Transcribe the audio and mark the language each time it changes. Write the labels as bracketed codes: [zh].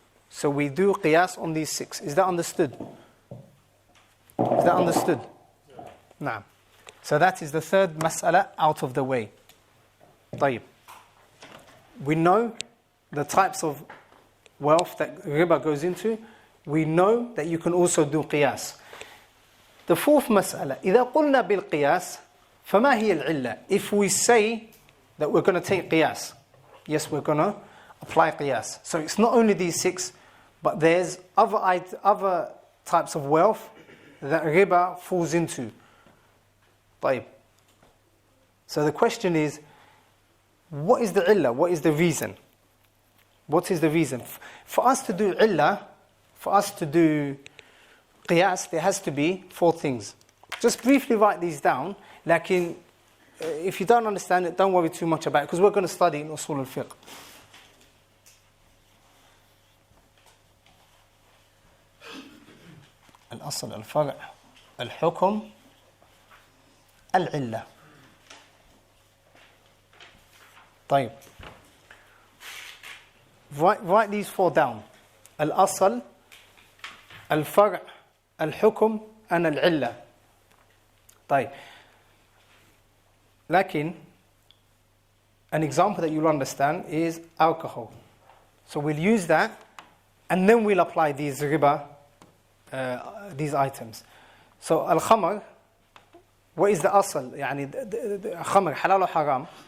[en] So we do qiyas on these 6. Is that understood? Is that understood? [ar] Naam. [en] So that is the third mas'ala out of the way. [ar] طيب. [en] We know the types of wealth that riba goes into. We know that you can also do qiyas. The fourth [ar] mas'ala, إذا قلنا بالقياس فما هي العلة? [en] If we say that we're going to take qiyas, yes, we're going to apply qiyas. So it's not only these 6, but there's other types of wealth that riba falls into. [ar] طيب. [en] So the question is, what is the illah? What is the reason? What is the reason? For us to do illah, for us to do qiyas, there has to be 4 things. Just briefly write these down. [ar] Lakin, [en] if you don't understand it, don't worry too much about it, because we're going to study in usul al-fiqh. [ar] الأصل الفرع الحكم العلة. طيب. [en] Write these four down. [ar] الأصل الفرع الحكم [en] and [ar] العلة. طيب. لكن [en] an example that you'll understand is alcohol. So we'll use that and then we'll apply these riba, these items. So al-khamr, what is the asl? [ar] يعني [en] khamr halal or haram?